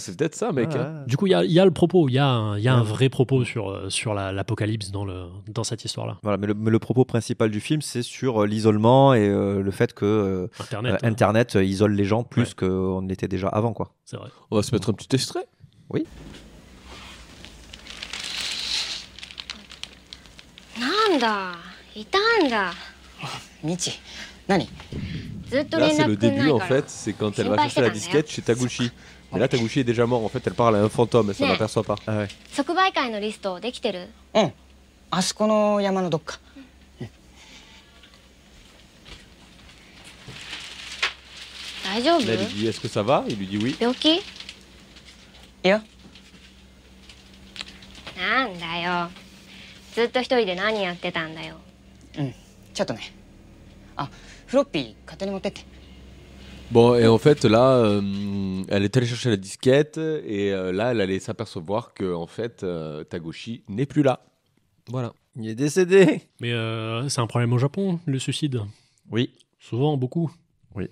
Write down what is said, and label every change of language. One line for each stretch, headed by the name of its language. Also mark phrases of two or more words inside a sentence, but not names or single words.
French: c'est peut-être ça, mec. hein. Du coup, il y a le propos, il y a un vrai propos sur l'apocalypse dans cette histoire-là. Voilà, mais le propos principal du film, c'est sur l'isolement et le fait que Internet, Internet isole les gens plus Ouais. qu'on ne l'était déjà avant, quoi. c'est vrai. On va se mettre un petit extrait.
Japanese: なんだいたんだみち何ずっと
French: Là,
Japanese: 連
French: c'est
Japanese: 絡
French: le
Japanese: くんな
French: début,
Japanese: い
French: en
Japanese: から
French: fait. C'est quand elle va Sympa, chercher la c'est un disquette chez Taguchi. Mais là, Taguchi est déjà mort. En fait, elle parle à un fantôme. Elle s'en Ouais. aperçoit pas. Ah ouais.
Japanese: 即売会のリストできてるうんあそこの山のどっか大丈夫？
French: Là, elle lui dit est-ce que ça va? Il lui dit oui.
Japanese: 病気？いやなんだよ。ずっと一人で何やってたんだよ。ちょっとね。あ、フロッピー勝手に持ってって。
French: Bon, et en fait, là, elle est allée chercher la disquette et là, elle allait s'apercevoir que en fait, Tagoshi n'est plus là. Voilà. Il est décédé. Mais c'est un problème au Japon, le suicide. Oui. Souvent, beaucoup. Ouais.